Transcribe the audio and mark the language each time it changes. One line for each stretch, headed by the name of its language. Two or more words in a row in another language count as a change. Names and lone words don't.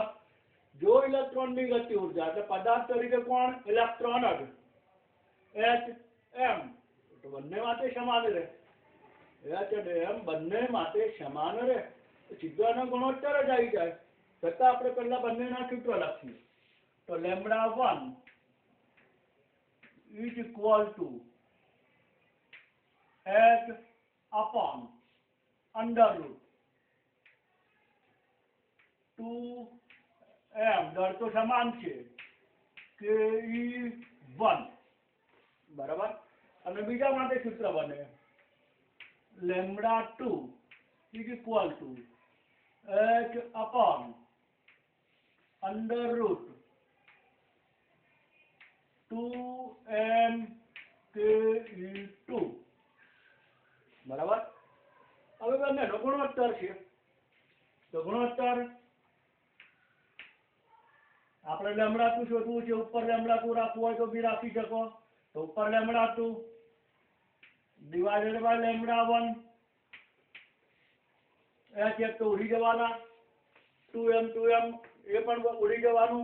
Gujarati: જો ઇલેક્ટ્રોનની ગતિ ઉર્જા એટલે પદાર્થ તરીકે કોણ? ઇલેક્ટ્રોન જ, h m તો બંને માટે સમાન રહે. h અને m બંને માટે સમાન રહે, સીધાનો ગુણોત્તર જ આવી જાય. છતાં આપણે પહેલા બંનેના સૂત્ર લખીએ. તો λ1
English: is equal to h upon under root 2m,
Gujarati: દર તો સમાન છે, Ke1. બરાબર? અને બીજા માટે સૂત્ર બને λ2
English: is equal to h upon under root 2m
Gujarati: Ke2. બરાબર? હવે બંનેનો ગુણોત્તર છે, તો ગુણોત્તર આપણે λ2 શોધવું છે. ઉપર λ2 રાખવું હોય તો બી રાખી શકો. તો ઉપર λ2
English: divided by
Gujarati: λ1, h એક તો ઉડી જવાના, 2m એ પણ ઉડી જવાનું.